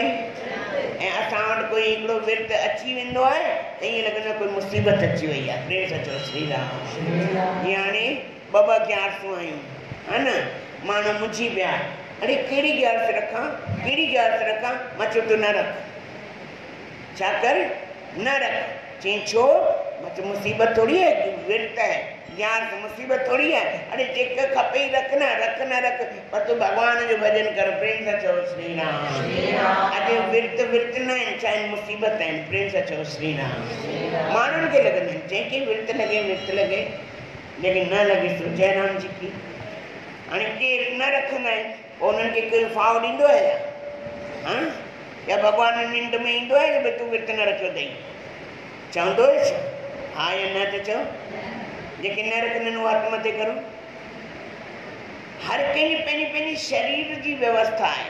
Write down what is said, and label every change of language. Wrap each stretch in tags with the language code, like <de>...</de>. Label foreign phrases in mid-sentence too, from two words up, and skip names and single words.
<sd>ऐं असां वटि कोई हिकिड़ो विर्त अची वेंदो आहे त ईअं लॻंदो आहे कोई मुसीबत अची वई आहे। प्रेम सां चओ श्री राम। जीअं हाणे ॿ ग्यारसूं आहियूं, है न, माण्हू मुंझी पिया, अरे कहिड़ी ग्यारस रखां? मां चयो तूं न रख। छा कर? न रख। चई छो? मां चयो मुसीबत थोड़ी है, विर्त है, ग्यारस मुसीबत थोड़ी है। अरे जेका खपे रख न रख, पर तूं भॻवान जो भॼन कर। प्रेम सां चओ श्री राम। अॼु विर्त न आहिनि, छा आहिनि? मुसीबत आहिनि। प्रेम सां चओ श्री राम। माण्हुनि खे लॻंदा आहिनि जंहिंखे विर्त लॻे, लेकिन न लॻे सो</sd> <hi>जय राम जी की।</hi> <sd>हाणे केरु न रखंदा आहिनि, पोइ उन्हनि खे कोई फाव ॾींदो आहे छा? या भॻवान निंड में ईंदो आहे कि भई तूं विर्त न रखियो अथई? चवंदो आहे छा? हा या न त चओ। जेके न रखंदा आहिनि उहो हथ मथे करो। हर कंहिंजी पंहिंजी शरीर जी व्यवस्था आहे।</sd>